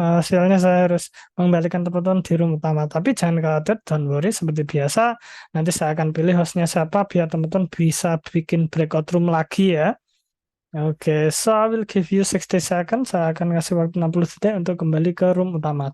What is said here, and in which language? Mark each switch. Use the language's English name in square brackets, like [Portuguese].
[Indonesian] Sialnya saya harus mengembalikan teman-teman di room utama. Tapi jangan khawatir, [English] don't worry. [Indonesian] Seperti biasa, nanti saya akan pilih hostnya siapa biar teman-teman bisa bikin breakout room lagi ya. [English] Oke, so I will give you 60 seconds. [Indonesian] Saya akan ngasih waktu 60 detik untuk kembali ke room utama.